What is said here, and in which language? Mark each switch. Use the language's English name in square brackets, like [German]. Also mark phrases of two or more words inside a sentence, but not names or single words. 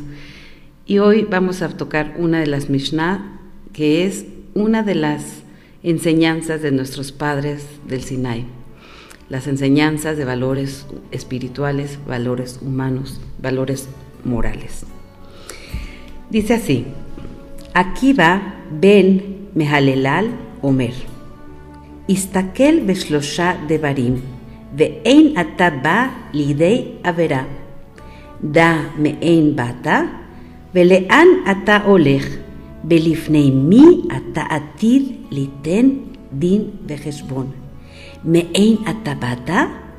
[Spanish] Y hoy vamos a tocar una de las Mishnah, que es una de las enseñanzas de nuestros padres del Sinai. Las enseñanzas de valores espirituales, valores humanos, valores morales. Dice así: [Hebrew] עקביא בן מהללאל אומר הסתכל בשלשה דברים ואין אתה בא לידי עבירה דע מאין באת ולאן אתה הולך ולפני מי אתה עתיד ליתן דין וחשבון מאין אתה באת,